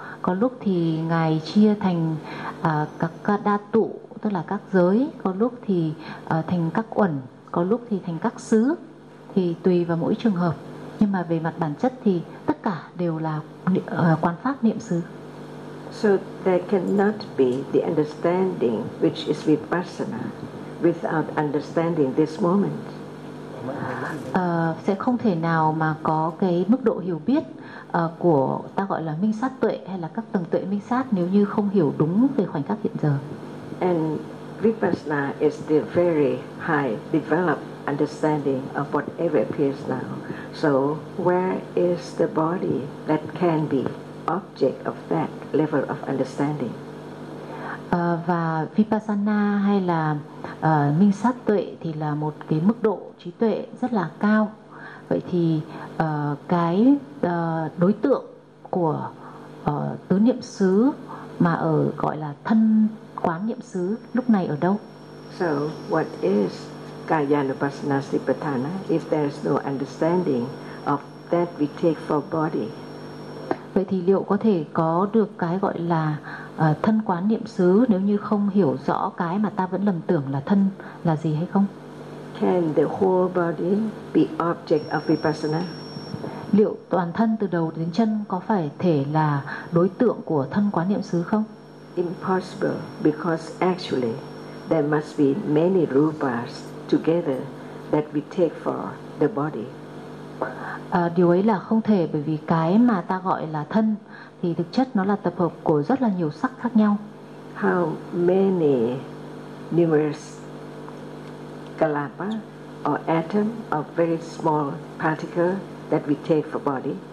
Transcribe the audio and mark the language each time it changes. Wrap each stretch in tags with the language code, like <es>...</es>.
<vi>Có lúc thì ngài chia thành các đa tụ, tức là các giới, có lúc thì thành các uẩn, có lúc thì thành các xứ, thì tùy vào mỗi trường hợp. Nhưng mà về mặt bản chất thì tất cả đều là quán pháp niệm xứ.</vi> <en>So there cannot be the understanding which is vipassana without understanding this moment.</en> <vi>Sẽ không thể nào mà có cái mức độ hiểu biết của ta gọi là minh sát tuệ hay là các tầng tuệ minh sát nếu như không hiểu đúng về khoảnh khắc hiện giờ.</vi> <en>And vipassana is the very high developed understanding of whatever appears now. So where is the body that can be object of that level of understanding?</en> <vi>Và vipassana hay là minh sát tuệ thì là một cái mức độ trí tuệ rất là cao. Vậy thì cái đối tượng của tứ niệm xứ mà ở gọi là thân quán niệm xứ lúc này ở đâu?</vi> <en>So what is kaya anupassana sipatthana if there is no understanding of that we take for body?</en> <vi>Vậy thì liệu có thể có được cái gọi là thân quán niệm xứ nếu như không hiểu rõ cái mà ta vẫn lầm tưởng là thân là gì hay không?</vi> <en>Can the whole body be object of vipassana?</en> <vi>Liệu toàn thân từ đầu đến chân có phải thể là đối tượng của thân quán niệm xứ không?</vi> <en>Impossible, because actually there must be many rupas together that we take for the body.</en> <vi>Điều ấy là không thể, bởi vì cái mà ta gọi là thân thì thực chất nó là tập hợp của rất là nhiều sắc khác nhau.</vi> <en>How many numerous kalapa or atom or very small particle that we take for body?</en>